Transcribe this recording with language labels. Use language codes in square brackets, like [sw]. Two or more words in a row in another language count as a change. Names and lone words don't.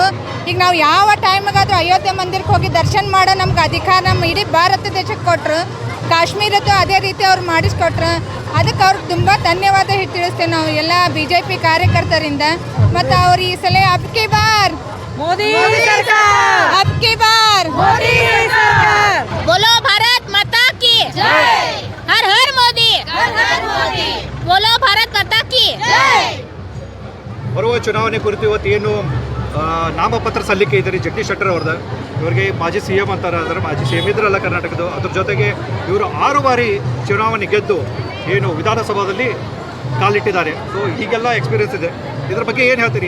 [kn] ಈಗ ನಾವು ಯಾವ ಟೈಮಿಗಾದರೂ ಅಯೋಧ್ಯೆ ಮಂದಿರಕ್ಕೆ ಹೋಗಿ ದರ್ಶನ ಮಾಡೋ ನಮ್ಗೆ ಅಧಿಕಾರ ನಮ್ಮ ಇಡೀ ಭಾರತ ದೇಶಕ್ಕೆ ಕೊಟ್ಟರು. ಕಾಶ್ಮೀರದ್ದು ಅದೇ ರೀತಿ ಅವ್ರು ಮಾಡಿಸ್ಕೊಟ್ರು. ಅದಕ್ಕೆ ಅವ್ರಿಗೆ ತುಂಬ ಧನ್ಯವಾದ ತಿಳಿಸ್ತೇವೆ ನಾವು ಎಲ್ಲ BJP ಕಾರ್ಯಕರ್ತರಿಂದ. ಮತ್ತು ಅವ್ರು ಈ ಸಲ [hi] अबकी बार मोदी सरकार, अबकी बार मोदी सरकार. बोलो भारत माता की जय. हर हर मोदी. हर हर मोदी. बोलो भारत माता की जय. [kn] ಬರುವ ಚುನಾವಣೆ ಕುರಿತು ಇವತ್ತು ಏನು ನಾಮಪತ್ರ ಸಲ್ಲಿಕೆ ಇದ್ದಾರೆ ಜಗದೀಶ್ ಶೆಟ್ಟರ್ ಅವ್ರದ್ದು. ಇವರಿಗೆ ಮಾಜಿ CM ಅಂತಾರೆ. ಅದರ ಮಾಜಿ CM ಇದ್ರಲ್ಲ ಕರ್ನಾಟಕದ್ದು. ಅದ್ರ ಜೊತೆಗೆ ಇವರು 6 ಬಾರಿ ಚುನಾವಣೆ ಗೆದ್ದು ಏನು ವಿಧಾನಸಭಾದಲ್ಲಿ ಕಾಲಿಟ್ಟಿದ್ದಾರೆ. ಸೊ ಹೀಗೆಲ್ಲ ಎಕ್ಸ್ಪೀರಿಯನ್ಸ್ ಇದೆ. ಇದ್ರ ಬಗ್ಗೆ ಏನು ಹೇಳ್ತೀರಿ?